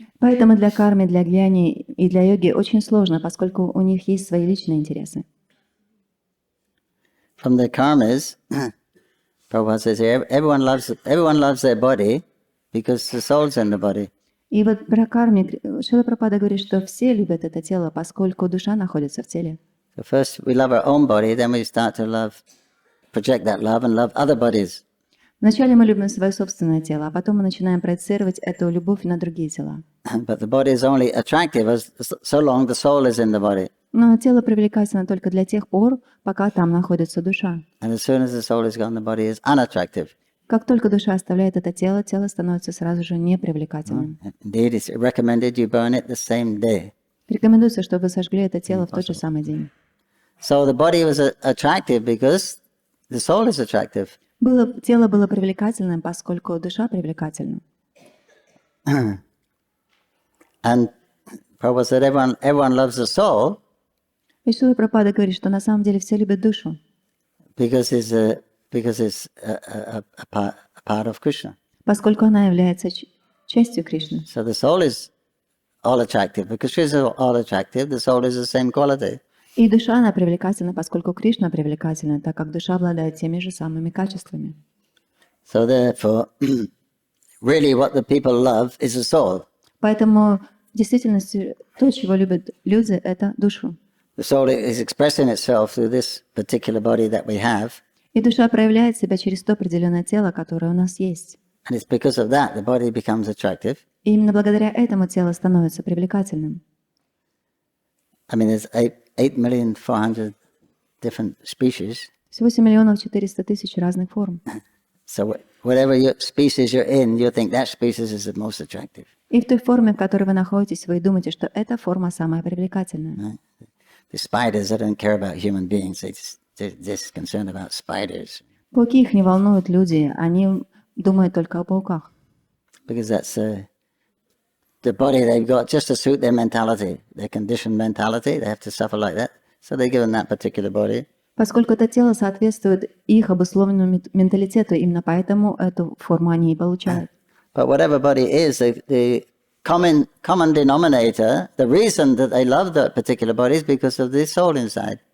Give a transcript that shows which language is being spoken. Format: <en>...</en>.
<ru>Поэтому для кармы, для гьяни и для йоги очень сложно, поскольку у них есть свои личные интересы.</ru> <en>From the Karmis, Prabhupada says here, everyone loves their body because the soul's in the body.</en> <ru>И вот про карму Шрила Прабхупада говорит, что все любят это тело, поскольку душа находится в теле.</ru> <en>So first we love our own body, then we start to project that love and love other bodies.</en> <ru>Вначале мы любим свое собственное тело, а потом мы начинаем проецировать эту любовь на другие тела.</ru> <en>But the body is only attractive so long the soul is in the body.</en> <ru>Но тело привлекательно только для тех пор, пока там находится душа.</ru> <en>And as soon as the soul is gone, the body is unattractive.</en> <ru>Как только душа оставляет это тело, тело становится сразу же непривлекательным.</ru> <en>Indeed, it's recommended you burn it the same day.</en> <ru>Рекомендуется, чтобы вы сожгли это тело в тот же самый день.</ru> <en>So the body was attractive because the soul is attractive.</en> <ru>Тело было привлекательным, поскольку душа привлекательна.</ru> <en>And Prabhupada said everyone loves the soul</en> <ru>И Шрила Прабхупада говорит, что на самом деле все любят душу,</ru> <en>because it's a part of Krishna.</en> <ru>поскольку она является частью Кришны.</ru> <en>So the soul is all attractive. Because Krishna is all attractive, the soul is the same quality.</en> <ru>И душа, она привлекательна, поскольку Кришна привлекательна, так как душа обладает теми же самыми качествами.</ru> <en>So therefore, really what the people love is the soul.</en> <ru>Поэтому в действительности то, чего любят люди, это душу.</ru> <en>The soul is expressing itself through this particular body that we have.</en> <ru>И душа проявляет себя через то определенное тело, которое у нас есть.</ru> <en>And it's because of that the body becomes attractive.</en> <ru>И именно благодаря этому тело становится привлекательным.</ru> <en>I mean, there's 8,400,000 different species.</en> <ru>Всего 8,400,000 разных форм.</ru> <en>So whatever species you're in, you think that species is the most attractive.</en> <ru>И в той форме, в которой вы находитесь, вы думаете, что эта форма самая привлекательная.</ru> <en>The spiders, they don't care about human beings. They're just concerned about spiders.</en> <ru>Пауки их не волнуют люди, они думают только о пауках.</ru> <en>Because that's the body they've got just to suit their mentality, their conditioned mentality. They have to suffer like that. So they're given that particular body.</en> <ru>Поскольку это тело соответствует их обусловленному менталитету, именно поэтому эту форму они и получают.</ru> <en>But whatever body is, the common denominator, the reason that they love that particular body is because of the soul inside.</en>